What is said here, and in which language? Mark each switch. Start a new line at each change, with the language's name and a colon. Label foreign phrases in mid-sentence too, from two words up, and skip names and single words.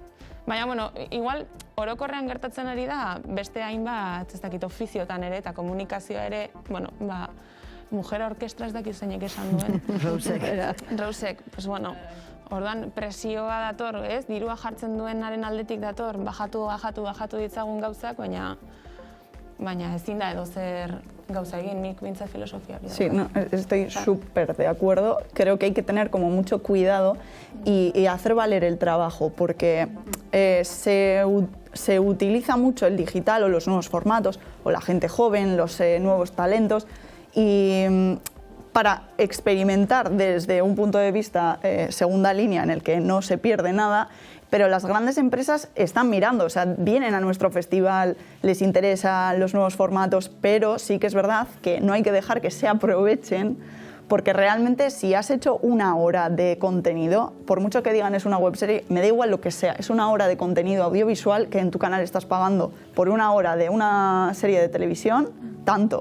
Basque: Baina, bueno, igual, orokorrean gertatzen ari da, beste hainbat, ez dakit, ofiziotan ere, eta komunikazioa ere, bueno,
Spanish: mujer orkestra
Basque: ez dakit zeinek esan duen. Rousek,
Spanish: pues bueno,
Basque: orduan presioa dator, ez? Dirua jartzen duenaren aldetik dator, bajatu ditzagun gauzak, baina ezin da edozer gauza egin, nik bintzat filosofia.
Spanish: Sí, no, estoy súper de acuerdo. Creo que hay que tener como mucho cuidado y hacer valer el trabajo, porque se utiliza mucho el digital o los nuevos formatos, o la gente joven, los nuevos talentos, y para experimentar desde un punto de vista segunda línea en el que no se pierde nada, pero las grandes empresas están mirando, o sea, vienen a nuestro festival, les interesan los nuevos formatos, pero sí que es verdad que no hay que dejar que se aprovechen, porque realmente si has hecho una hora de contenido, por mucho que digan es una webserie, me da igual lo que sea, es una hora de contenido audiovisual que en tu canal estás pagando por una hora de una serie de televisión, tanto.